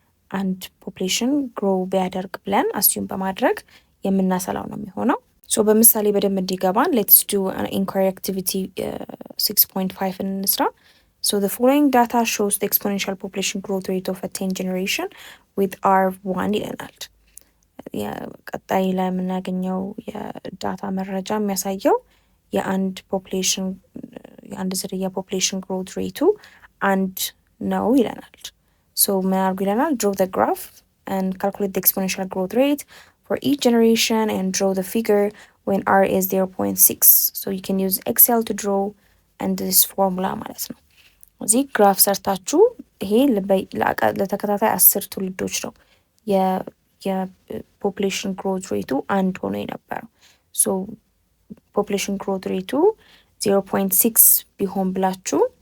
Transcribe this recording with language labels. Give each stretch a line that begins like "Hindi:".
Amharic: አንድ ፖፕሌሽን ግሮ ቢያደርግ ብለን አስዩም በማድረግ የምናሰላው ነው የሚሆነው። ሶ በምሳሌ በደንብ እንዲገባን ሌትስ ዱ ኢንኳሪ አክቲቪቲ 6.5 እንስራ።
English: So the following data shows the exponential population growth rate of a 10 generation with R1
Amharic: ይለናል። ቀጣይ ላይ የምናገኘው የዳታ መረጃ የሚያሳየው የአንድ ፖፕሌሽን የአንድ ዝርያ ፖፕሌሽን ግሮት ሬቱ አንድ ነው ይለናል። ሶ ምን አድርጉ ይለናል?
English: draw the graph and calculate the exponential growth rate for each generation and draw the figure when R is 0.6. So you can use Excel to draw and this formula
Amharic: ማለት ነው። እዚህ ግራፍ ሰርታችሁ ይሄ ለተከታታይ 10 ትውልዶች ነው የፖፕሌሽን ግሮት ሬቱ አንድ ሆኖ የነበረው። ሶ ፖፕሌሽን ግሮት ሬቱ 0.6 ቢሆን ብላችሁ